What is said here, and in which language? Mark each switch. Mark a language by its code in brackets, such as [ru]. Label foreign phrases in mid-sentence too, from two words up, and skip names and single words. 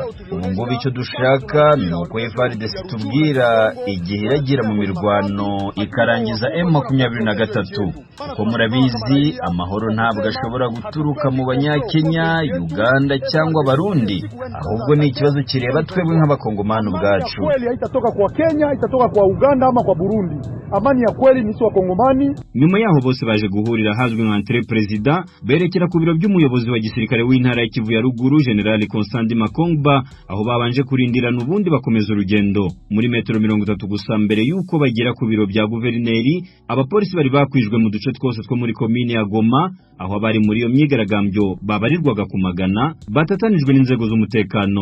[rw] Ubu ngubu icyo dushaka ni uko FARDC tubwira igihe iragira mu mirwano ikarangiza M23. Kuko murabizi amahoro ntabwo ashobora guturuka mu Banyakenya, Uganda cyangwa Barundi, ahubwo ni ikibazo kireba twebwe nk'abakongomani ubwacu. [sw] Kweli haitatoka kwa Kenya, haitatoka kwa Uganda ama kwa Burundi. Amani ya kweli ni wa Kongomani. [rw] Nyuma yaho bose baje guhurira hazwi nka entre president, berekera ku biro by'umuyobozi wa gisirikare w'intara ya Kivu ya ruguru General Constant Makongba, aho babanje kurindira n'ubundi bakomeza urugendo. Muri metero 30 gusa mbere yuko bagera ku biro bya guverineri, abapolisi bari bakwijwe mu duce twose two muri komine ya Goma, aho abari muri iyo myigaragambyo babarirwaga ku magana batatanijwe n'inzego z'umutekano.